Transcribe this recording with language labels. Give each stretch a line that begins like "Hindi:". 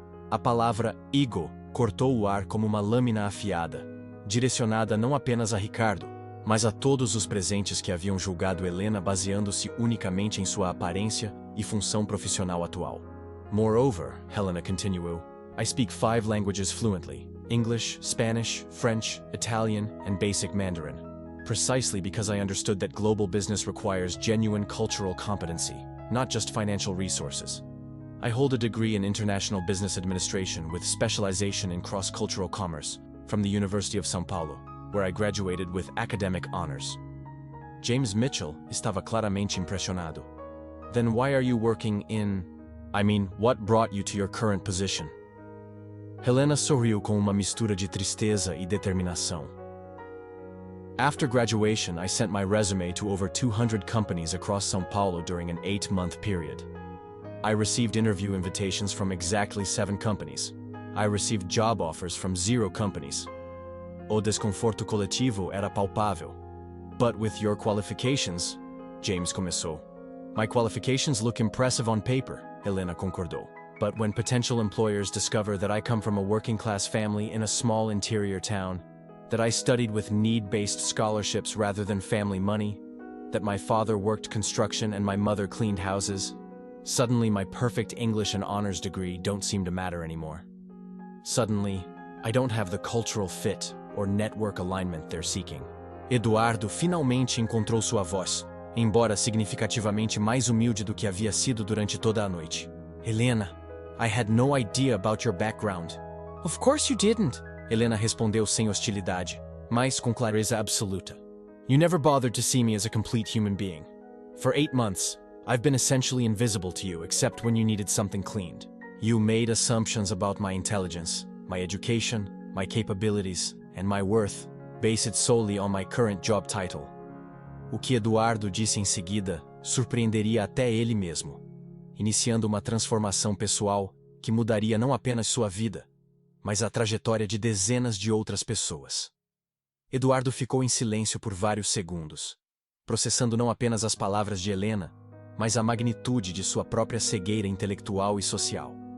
Portuguese: A palavra ego cortou o ar como uma lâmina afiada, direcionada não apenas a Ricardo, mas a todos os presentes que haviam julgado Helena baseando-se unicamente em sua aparência e função profissional atual.
English: Moreover, Helena continued, I speak 5 languages fluently: English, Spanish, French, Italian, and basic Mandarin, precisely because I understood that global business requires genuine cultural competency, not just financial resources. I hold a degree in International Business Administration with specialization in cross-cultural commerce from the University of São Paulo, where I graduated with academic honors.
Portuguese: James Mitchell estava claramente impressionado.
English: Then why are you working in... what brought you to your current position?
Portuguese: Helena sorriu com uma mistura de tristeza e determinação.
English: After graduation, I sent my resume to over 200 companies across São Paulo during an 8-month period. I received interview invitations from exactly 7 companies. I received job offers from 0 companies.
Portuguese: O desconforto coletivo era palpável.
English: But with your qualifications, James
Portuguese: começou.
English: My qualifications look impressive on paper, Helena
Portuguese: concordou.
English: But when potential employers discover that I come from a working-class family in a small interior town, that I studied with need-based scholarships rather than family money, that my father worked construction and my mother cleaned houses, suddenly my perfect English and honors degree don't seem to matter anymore. Suddenly, I don't have the cultural fit or network alignment they're seeking.
Portuguese: Eduardo finalmente encontrou sua voz, embora significativamente mais humilde do que havia sido durante toda a noite.
English: Helena, I had no idea about your background. Of course you didn't, Helena
Portuguese: respondeu sem hostilidade, mas com clareza absoluta.
English: You never bothered to see me as a complete human being. For 8 months, I've been essentially invisible to you except when you needed something cleaned. You made assumptions about my intelligence, my education, my capabilities, and my worth, based solely on my current job title.
Portuguese: O que Eduardo disse em seguida surpreenderia até ele mesmo, iniciando uma transformação pessoal que mudaria não apenas sua vida, mas a trajetória de dezenas de outras pessoas. Eduardo ficou em silêncio por vários segundos, processando não apenas as palavras de Helena, mas a magnitude de sua própria cegueira intelectual e social.